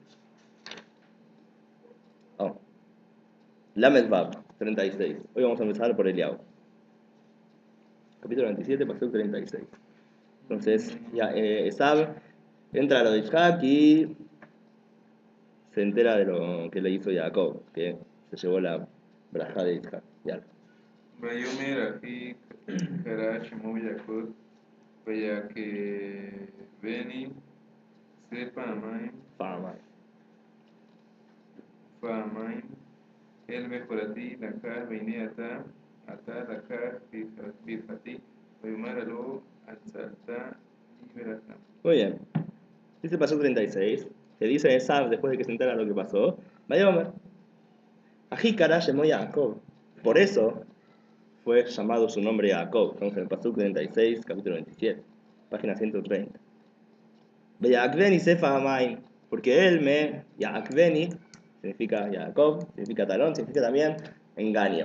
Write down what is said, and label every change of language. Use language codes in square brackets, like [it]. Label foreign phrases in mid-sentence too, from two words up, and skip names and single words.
[he] למד וו, 36. [es] Hoy vamos a empezar por Eliyahu. Capítulo 27, Pasuk 36. Entonces, Esav entra a lo de Yitzhak y se entera de lo que le hizo Jacob, que se llevó la brajá de Yitzhak. [he] ויאמר אחי קרא שמו יעקב ויעקבני זה פעמיים אל בכורתי לקח והנה אתה לקח ברכתי ויאמר לו הצלת לי ברכה. [es] Muy bien. Dice Pasuk 36, que dice Esav después de que se entera lo que pasó, [he] ויאמר, אחי קרא [es] llamó Jacob. Por eso fue llamado su nombre Jacob. Estamos en el Pasuk 36, capítulo 27, página 130. [he] ויעקבני שפת המים, [es] porque él me, Yakveni, significa Jacob, significa talón, significa también engaño.